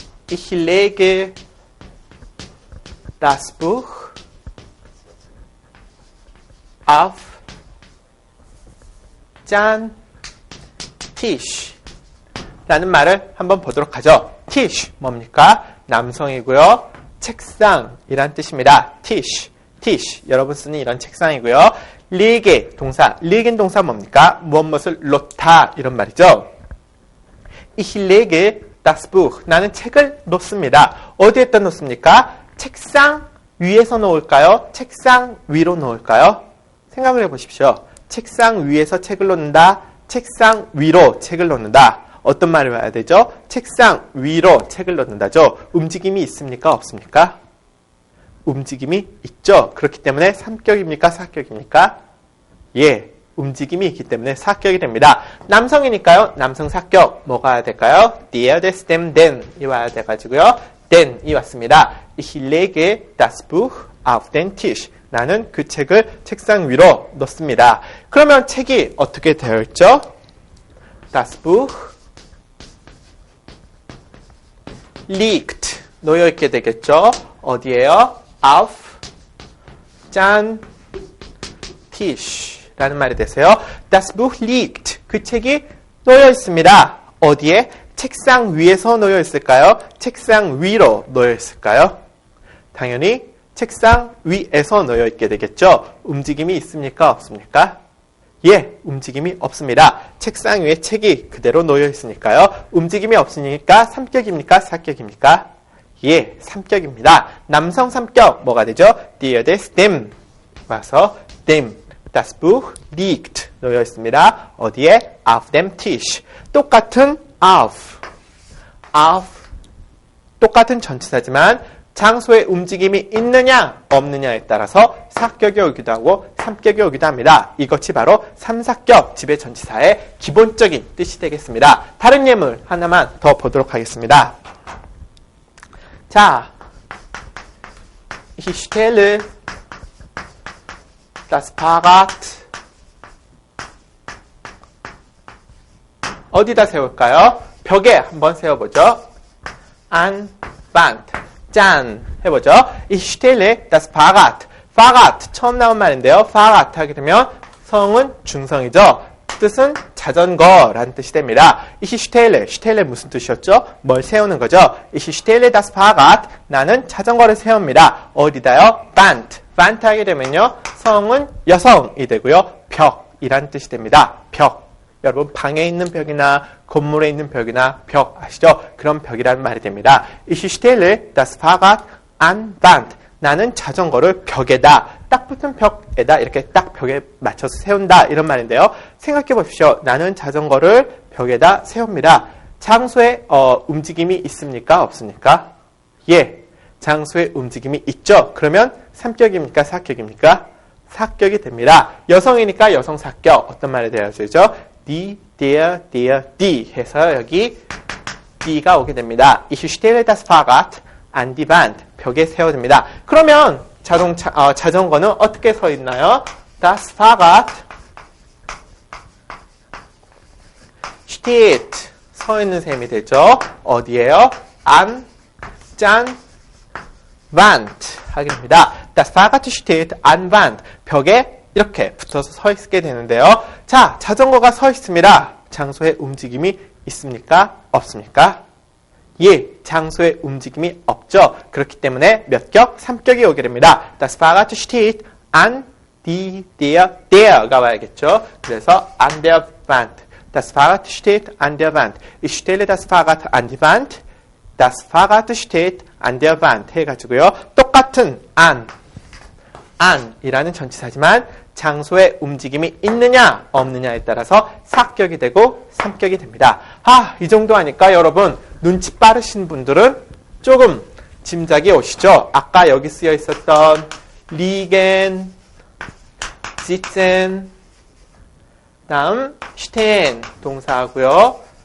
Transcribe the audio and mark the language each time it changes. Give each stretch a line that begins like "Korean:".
German: Ich lege das Buch auf den Tisch
Korean: 라는 말을 한번 보도록 하죠. Tisch, 뭡니까? 남성이고요. 책상이란 뜻입니다. Tisch, 여러분 쓰는 이런 책상이고요. lege, 동사, legen 동사 뭡니까? 무엇을 놓다 이런 말이죠.
German: Ich lege das Buch,
Korean: 나는 책을 놓습니다. 어디에다 놓습니까? 책상 위에서 놓을까요? 책상 위로 놓을까요? 생각을 해보십시오. 책상 위에서 책을 놓는다. 책상 위로 책을 놓는다. 어떤 말을 봐야 되죠? 책상 위로 책을 놓는다죠. 움직임이 있습니까? 없습니까? 움직임이 있죠. 그렇기 때문에 3격입니까? 4격입니까? 예, 움직임이 있기 때문에 4격이 됩니다. 남성이니까요. 남성 4격 뭐가 와야 될까요? der, des, dem, den 이 와야 돼가지고요. den이 왔습니다.
German: Ich lege das Buch auf den Tisch.
Korean: 나는 그 책을 책상 위로 놓습니다. 그러면 책이 어떻게 되어 있죠?
German: Das Buch liegt
Korean: 놓여있게 되겠죠. 어디에요?
German: auf den Tisch
Korean: 라는 말이 되세요.
German: Das Buch liegt
Korean: 그 책이 놓여있습니다. 어디에? 책상 위에서 놓여있을까요? 책상 위로 놓여있을까요? 당연히 책상 위에서 놓여있게 되겠죠. 움직임이 있습니까? 없습니까? 예, 움직임이 없습니다. 책상 위에 책이 그대로 놓여있으니까요. 움직임이 없으니까 3격입니까? 4격입니까? 예, 3격입니다. 남성 3격 뭐가 되죠?
German: der, des, dem 와서 dem, das Buch liegt
Korean: 놓여있습니다. 어디에?
German: auf dem Tisch.
Korean: 똑같은 auf 똑같은 전치사지만 장소에 움직임이 있느냐 없느냐에 따라서 사격이 오기도 하고 삼격이 오기도 합니다. 이것이 바로 삼사격 지배전치사의 기본적인 뜻이 되겠습니다. 다른 예물 하나만 더 보도록 하겠습니다.
German: 자, Ich stelle das Fahrrad
Korean: 어디다 세울까요? 벽에 한번 세워보죠.
German: An Wand.
Korean: 짠! 해보죠.
German: Ich stelle das Fahrrad. Fahrrad.
Korean: 처음 나온 말인데요. Fahrrad 하게 되면 성은 중성이죠. 뜻은 자전거라는 뜻이 됩니다.
German: Ich stelle.
Korean: stelle 무슨 뜻이었죠? 뭘 세우는 거죠?
German: Ich stelle das Fahrrad.
Korean: 나는 자전거를 세웁니다. 어디다요? Wand. Wand 하게 되면요. 성은 여성이 되고요. 벽이라는 뜻이 됩니다. 벽. 여러분 방에 있는 벽이나 건물에 있는 벽이나 벽 아시죠? 그런 벽이라는 말이 됩니다.
German: Ich stelle das Fahrrad an Wand.
Korean: 나는 자전거를 벽에다 딱 붙은 벽에다 이렇게 딱 벽에 맞춰서 세운다 이런 말인데요. 생각해 보십시오. 나는 자전거를 벽에다 세웁니다. 장소에 움직임이 있습니까? 없습니까? 예, 장소에 움직임이 있죠. 그러면 삼격입니까? 사격입니까? 사격이 됩니다. 여성이니까 여성 사격 어떤 말이 되어야죠? die, die 해서 여기 die가 오게 됩니다.
German: Ich stelle das Fahrrad an die Wand.
Korean: 벽에 세워집니다. 그러면 자전거는 어떻게 서 있나요?
German: Das Fahrrad steht.
Korean: 서 있는 셈이 되죠. 어디에요? an, 짠, Wand 하게 됩니다.
German: Das Fahrrad steht an Wand.
Korean: 벽에 이렇게 붙어서 서 있게 되는데요. 자, 자전거가 서 있습니다. 장소에 움직임이 있습니까? 없습니까? 예, 장소에 움직임이 없죠. 그렇기 때문에 몇 격? 3격이 오게 됩니다.
German: Das Fahrrad steht an der가
Korean: 와야겠죠. 그래서
German: an der Wand. Das Fahrrad steht an der Wand. Ich stelle das Fahrrad an die Wand. Das Fahrrad steht an der Wand
Korean: 해가지고요. 똑같은 an이라는 전치사지만 장소에 움직임이 있느냐 없느냐에 따라서 사격이 되고 삼격이 됩니다. 이 정도 하니까 여러분 눈치 빠르신 분들은 조금 짐작이 오시죠? 아까 여기 쓰여 있었던 liegen, sitzen, 다음 stehen 동사하고요.